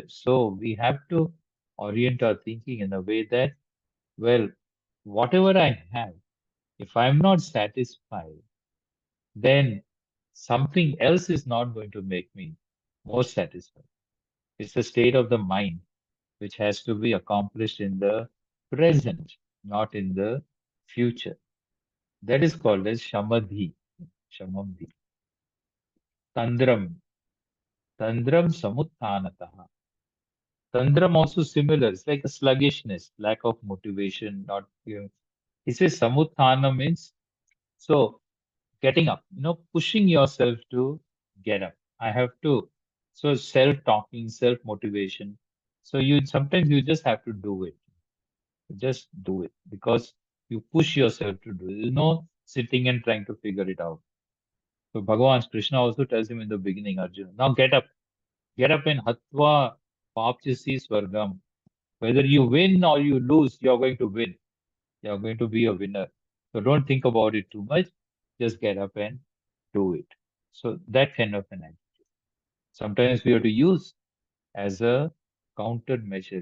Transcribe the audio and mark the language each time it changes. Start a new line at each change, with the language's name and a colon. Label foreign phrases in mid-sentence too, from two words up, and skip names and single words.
English: So we have to orient our thinking in a way that, well, whatever I have, if I'm not satisfied, then something else is not going to make me more satisfied. It's a state of the mind which has to be accomplished in the present, not in the future. That is called as shamadhi.
Sanskrit: शमाधि। तन्द्रम्. तन्द्रम् समुत्तानतः.
English: Tandram also similar. It's like a sluggishness, lack of motivation, not he says samuthana means so getting up, pushing yourself to get up. I have to. So self-talking, self-motivation. So you sometimes you just have to do it. Just do it because you push yourself to do it. There's no sitting and trying to figure it out. So Bhagavan Krishna also tells him in the beginning, Arjuna, now get up and
Sanskrit: हत्वा प्राप्स्यसि स्वर्गम्.
English: Whether you win or you lose, you're going to win. You're going to be a winner. So don't think about it too much. Just get up and do it. So that kind of an act. Sometimes we have to use as a countermeasure.